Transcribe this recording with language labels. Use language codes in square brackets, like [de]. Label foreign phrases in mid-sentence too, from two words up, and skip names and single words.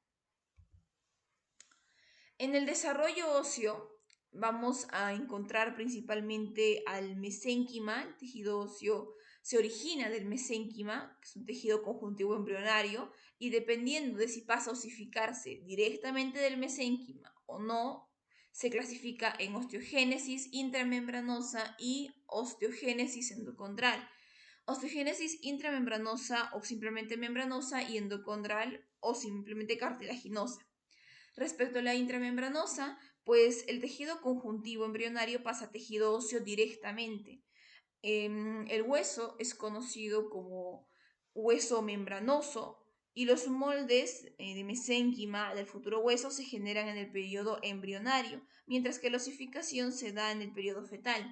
[es] En el desarrollo óseo vamos a encontrar principalmente al mesénquima. El tejido óseo se origina del mesénquima, que es un tejido conjuntivo embrionario, y dependiendo de si pasa a osificarse directamente del mesénquima o no, se clasifica en osteogénesis intramembranosa y osteogénesis endocondral. Osteogénesis intramembranosa o simplemente membranosa, y endocondral o simplemente cartilaginosa. Respecto a la intramembranosa, pues el tejido conjuntivo embrionario pasa a tejido óseo directamente. El hueso es conocido como hueso membranoso, y los moldes de mesénquima del futuro hueso se generan en el periodo embrionario, mientras que la osificación se da en el periodo fetal.